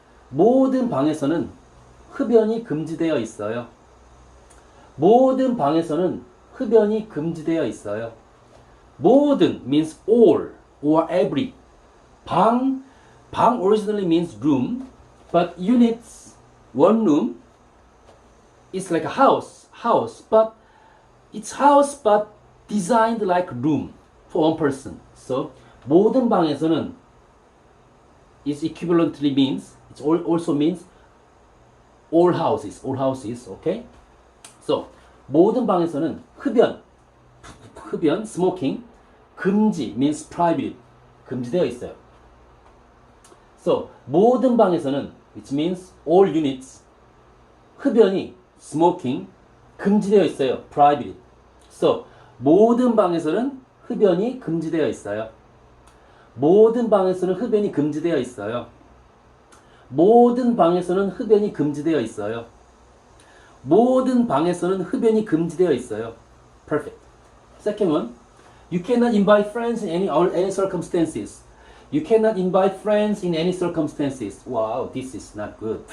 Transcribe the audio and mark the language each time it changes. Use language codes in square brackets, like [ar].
[ko] 모든 방에서는 흡연이 금지되어 있어요. 모든 방에서는 흡연이 금지되어 있어요. [en] 모든 means all or every. 방 originally means room, but units, one room, is like a house, but it's house but designed like room for one person. So [ko] 모든 방에서는 [en] is equivalently means, it also means all houses, okay? [ko] So 모든 방에서는 흡연, smoking, 금지 [en] means prohibited, [ko] 금지되어 있어요. [en] So [ko] 모든 방에서는, [en] which means all units, 흡연이, smoking, [ko] 금지되어 있어요, [en] prohibited. [ko] So 모든 방에서는 흡연이 금지되어 있어요. 모든 방에서는 흡연이 금지되어 있어요. 모든 방에서는 흡연이 금지되어 있어요. 모든 방에서는 흡연이 금지되어 있어요. [en] Perfect. Second one, you cannot invite friends in any circumstances. You cannot invite friends in any circumstances. Wow, this is not good.